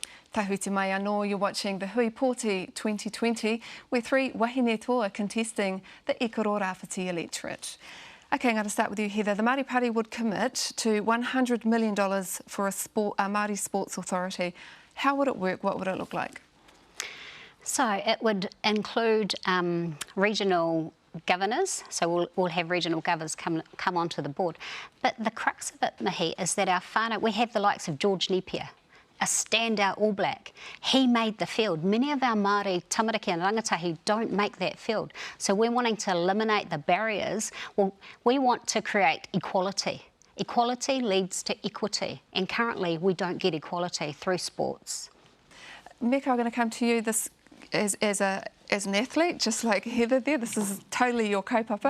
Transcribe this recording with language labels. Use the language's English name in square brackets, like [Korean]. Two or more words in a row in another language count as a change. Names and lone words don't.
[Māori] Tahuti mai anō, [English] you're watching the Hui Pōti 2020, where three [Māori] wāhine toa [English] are contesting the Ikaroa-Rāwhiti Electorate. Okay, I'm going to start with you, Heather. The Māori Party would commit to $100 million for a Māori sports authority. How would it work? What would it look like? So it would include regional governors, so we'll have regional governors come onto the board. But the crux of it, Mihi, is that our whānau, we have the likes of George Napier, a standout All Black. He made the field. Many of our Māori tamariki and rangatahi don't make that field. So we're wanting to eliminate the barriers. Well, we want to create equality. Equality leads to equity, and currently we don't get equality through sports. Meka, I'm going to come to you. This as an athlete, just like Heather there, this is totally your kaupapa.